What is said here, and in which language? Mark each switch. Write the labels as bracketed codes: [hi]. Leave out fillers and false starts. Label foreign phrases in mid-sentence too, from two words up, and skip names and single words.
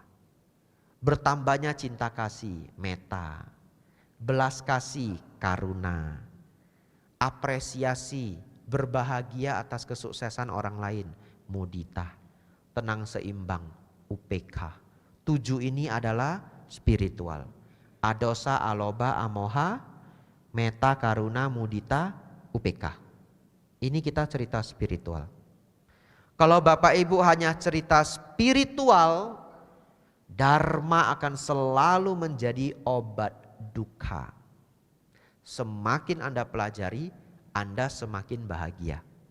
[id] Bertambahnya cinta kasih, meta. Belas kasih, karuna. Apresiasi, berbahagia atas kesuksesan orang lain, mudita. Tenang seimbang, upekha. 7 ini adalah spiritual. [pi] Adosa, aloba, amoha, meta, karuna, mudita, upekha. [id] Ini kita cerita spiritual. Kalau Bapak Ibu hanya cerita spiritual, dharma akan selalu menjadi obat duka. Semakin Anda pelajari, Anda semakin bahagia.